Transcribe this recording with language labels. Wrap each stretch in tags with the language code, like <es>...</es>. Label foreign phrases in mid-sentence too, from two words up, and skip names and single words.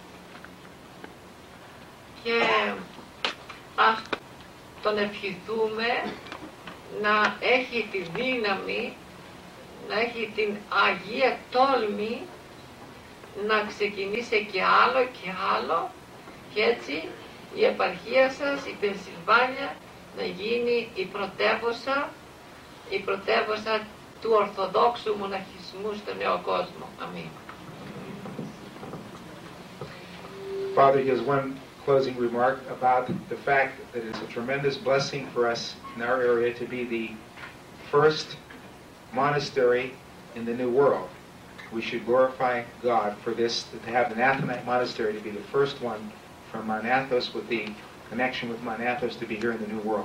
<el>Και ας τον ευχηθούμε να έχει τη δύναμη, να έχει την Αγία τόλμη να ξεκινήσει και άλλο και έτσι η επαρχία σας, η Πενσιλβάνια, να γίνει η πρωτεύουσα του Ορθοδόξου μοναχισμού στον νέο κόσμο. Αμήν.</el> <en>Father, he has one closing remark about the fact that it's a tremendous blessing for us in our area to be the first monastery in the New World. We should glorify God for this, to have the Nathanaite Monastery to be the first one from Mount Athos, with the connection with Mount Athos, to be here in the New World.</en>